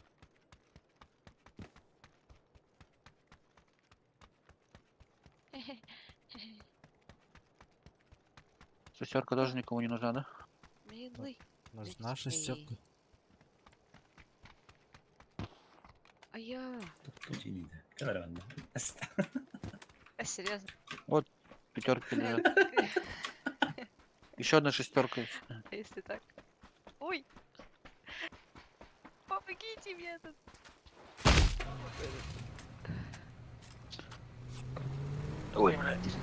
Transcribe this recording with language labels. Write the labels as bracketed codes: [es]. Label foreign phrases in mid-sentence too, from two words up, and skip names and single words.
[ru] Шестерка тоже никому не нужна, да? Милый. Нужна шестерка. А я... [ar] Тут جديدة. كده لو عندنا. [ru] А, серьезно? Пятерки лежат. Еще одна шестерка есть. А если так? Ой! Помогите мне тут! Ой, блядь.